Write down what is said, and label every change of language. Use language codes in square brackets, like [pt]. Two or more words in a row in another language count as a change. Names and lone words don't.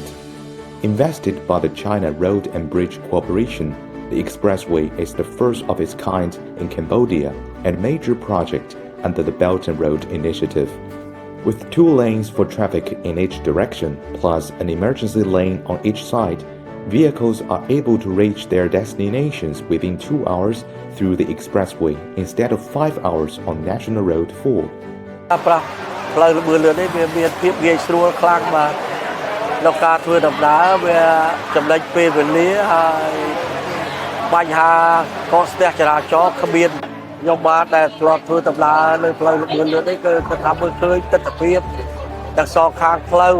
[en] Invested by the China Road and Bridge Corporation, the expressway is the first of its kind in Cambodia and major project under the Belt and Road Initiative. With 2 lanes for traffic in each direction, plus an emergency lane on each side, vehicles are able to reach their destinations within 2 hours through the expressway instead of 5 hours on National Road 4. [km] ផ្លូវល្បឿនលឿននេះវាមានភាពងាយស្រួលខ្លាំងបាទក្នុងការធ្វើដំណើរវាចំណេញពេលវេលាហើយបញ្ហាកកស្ទះចរាចរណ៍គ្មានខ្ញុំបាទដែលធ្លាប់ធ្វើដំណើរលើផ្លូវល្បឿនលឿននេះគឺគាត់ថាមើលឃើញទស្សនវិជ្ជាទាំងសងខាងផ្លូវ